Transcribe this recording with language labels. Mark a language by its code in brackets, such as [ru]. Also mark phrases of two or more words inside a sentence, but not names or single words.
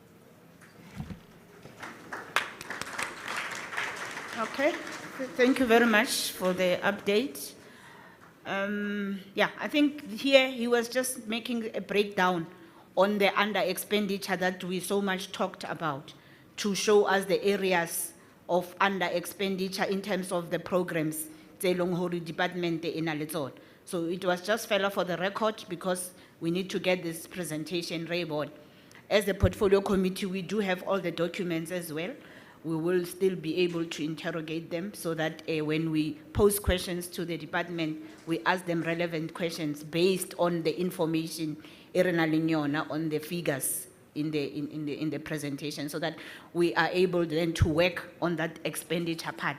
[en] Okay, thank you very much for the update. Yeah, I think here he was just making a breakdown on the under expenditure that we so much talked about to show us the areas of under expenditure in terms of the programs [st] tse leng hore department e na le tsona. [en] So it was just fella for the record because we need to get this presentation right. As the portfolio committee, we do have all the documents as well. We will still be able to interrogate them so that when we pose questions to the department, we ask them relevant questions based on the information on the figures in the presentation, so that we are able then to work on that expenditure part.